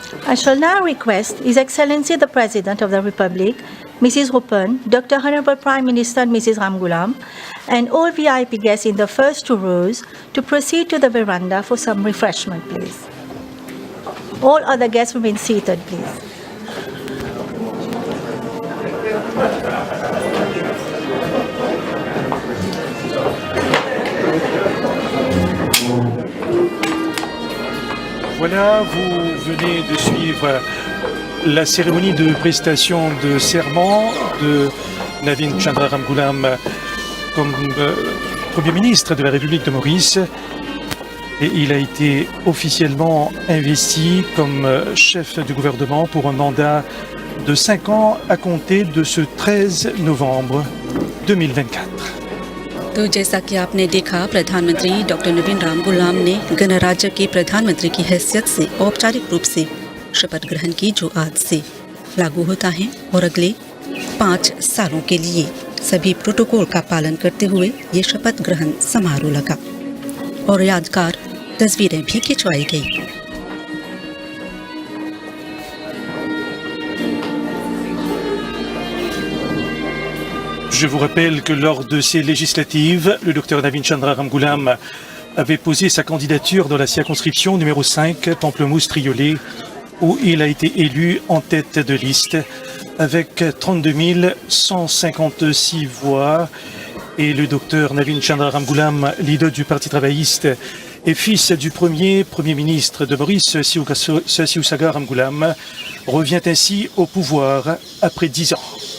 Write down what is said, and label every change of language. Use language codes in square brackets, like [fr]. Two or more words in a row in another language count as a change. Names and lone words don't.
[en] I shall now request His Excellency the President of the Republic, Mrs. Hoopen, Dr. Honorable Prime Minister Mrs. Ramgoolam, and all VIP guests in the first two rows to proceed to the veranda for some refreshment, please. All other guests remain seated, please. [fr] Voilà, vous venez de suivre la cérémonie de prestation de serment de Navin Chandra Ramgoolam comme Premier ministre de la République de Maurice. Et il a été officiellement investi comme chef du gouvernement pour un mandat de 5 ans à compter de ce 13 novembre 2024. [hi] तो जैसा कि आपने देखा, प्रधानमंत्री डॉक्टर नवीन रामगुलाम ने गणराज्य के प्रधानमंत्री की हैसियत से औपचारिक रूप से शपथ ग्रहण की, जो आज से लागू होता है और अगले 5 सालों के लिए सभी प्रोटोकॉल का पालन करते हुए ये शपथ ग्रहण समारोह लगा और यादगार तस्वीरें भी खिंचवाई गई। [fr] Je vous rappelle que lors de ces législatives, le docteur Navin Chandra Ramgoolam avait posé sa candidature dans la circonscription numéro 5, Pamplemousse-Triolet, où il a été élu en tête de liste avec 32 156 voix. Et le docteur Navin Chandra Ramgoolam, leader du Parti travailliste et fils du premier ministre de Maurice, Siousaga Ramgoolam, revient ainsi au pouvoir après 10 ans.